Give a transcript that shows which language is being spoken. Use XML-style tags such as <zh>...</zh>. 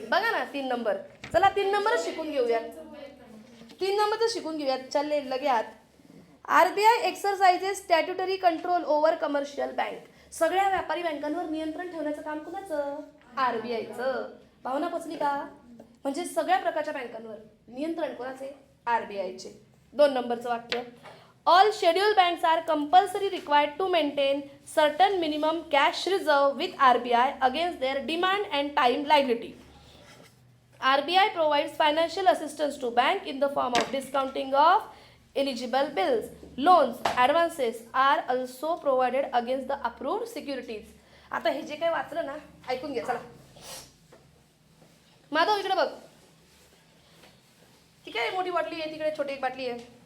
<mr>बघा ना 3 नंबर. चला 3 नंबरच शिकून घेऊयात. 3 नंबरच शिकून घेऊयात. चालले लगेच.</mr> <en>RBI exercises statutory control over commercial bank.</en> <mr>सगळ्या व्यापारी बँकांवर नियंत्रण ठेवण्याचं काम कुणाचं? आरबीआयचं. भावना पोचली का? म्हणजे सगळ्या प्रकारच्या बँकांवर नियंत्रण कोणाचे? आरबीआयचे. 2 नंबरचं वाक्य.</mr> <en>All scheduled banks are compulsory required to maintain certain minimum cash reserve with RBI against their demand and time liability. RBI provides financial assistance to bank in the form of discounting of eligible bills. Loans, advances are also provided against the approved securities.</en> <mr>आता हे जे काही वाचलं ना, ऐकून घ्या. चला माधव इकडे बघ. ठीक आहे, मोठी बाटली आहे तिकडे, छोटी एक बाटली आहे.</mr>